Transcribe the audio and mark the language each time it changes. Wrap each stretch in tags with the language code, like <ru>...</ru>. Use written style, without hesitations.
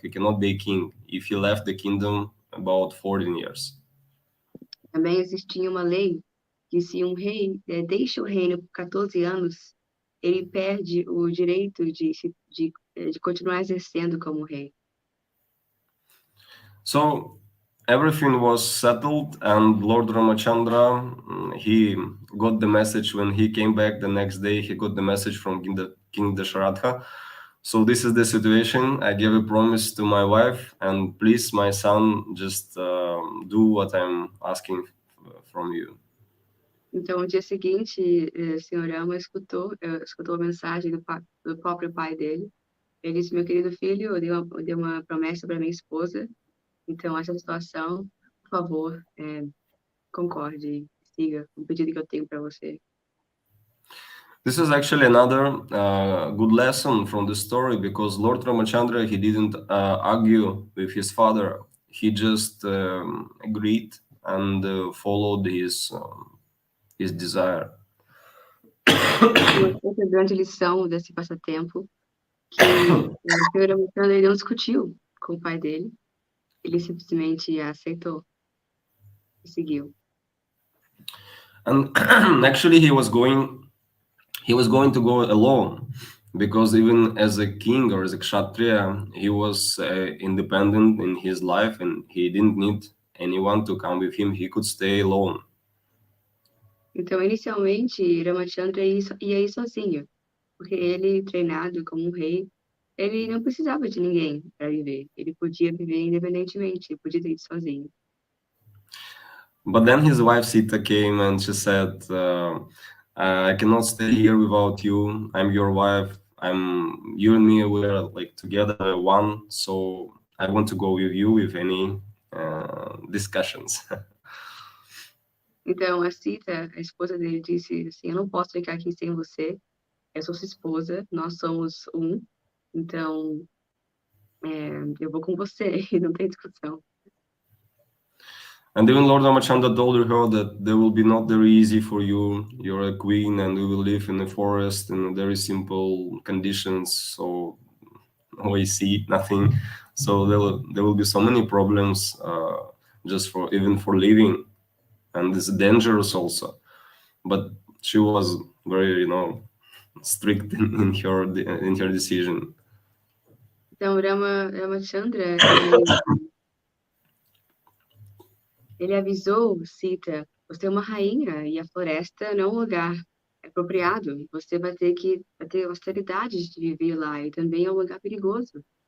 <en>He cannot be king if he left the kingdom about 14 years.</en> <pt>Também existia uma lei que se um rei deixa o reino por 14 anos, ele perde o direito de continuar exercendo como rei.</pt> <en>So everything was settled, and Lord Ramachandra, he got the message when he came back the next day. He got the message from King Dasharatha. So this is the situation. I gave a promise to my wife, and please, my son, just do what I'm asking from you.</en> <pt>Então, no dia seguinte, o Sr. Rama escutou a mensagem do próprio pai dele. Ele disse: meu querido filho, eu dei uma promessa para minha esposa. Então, essa situação, por favor, concorde, siga o pedido que eu tenho para você.</pt> <en>This is actually another good lesson from the story, because Lord Ramachandra, he didn't argue with his father. He just agreed and followed his desire.</en> <pt>Uma outra grande lição desse passatempo, que o Sr. Ramachandra ele não discutiu com o pai dele, ele simplesmente aceitou e seguiu.</pt> <en>And actually he was going to go alone, because even as a king or as a kshatriya, he was independent in his life, and he didn't need anyone to come with him. He could stay alone.</en> <pt>Então, inicialmente, Ramachandra ia ir sozinho, porque ele, treinado como um rei, ele não precisava de ninguém para viver. Ele podia viver independentemente, ele podia ir sozinho.</pt> <en>But then his wife Sita came and she said, I cannot stay here without you. I'm your wife. You and me, we're like together one. So I want to go with you with any discussions.</en> <pt>Então, a Sita, a esposa dele, disse assim: eu não posso ficar aqui sem você. Eu sou sua esposa, nós somos um. Então, eu vou com você e não tem discussão.</pt> <en>And even Lord Ramachandra told her that there will be not very easy for you. You're a queen and we will live in the forest in very simple conditions. So we see nothing. So there will be so many problems just for living. And it's dangerous also. But she was very, strict in her decision.</en> <pt>Então, Ramachandra, ele avisou Sita: você é uma rainha e a floresta não é um lugar apropriado. Você vai ter austeridade de viver lá, e também é um lugar perigoso.</pt>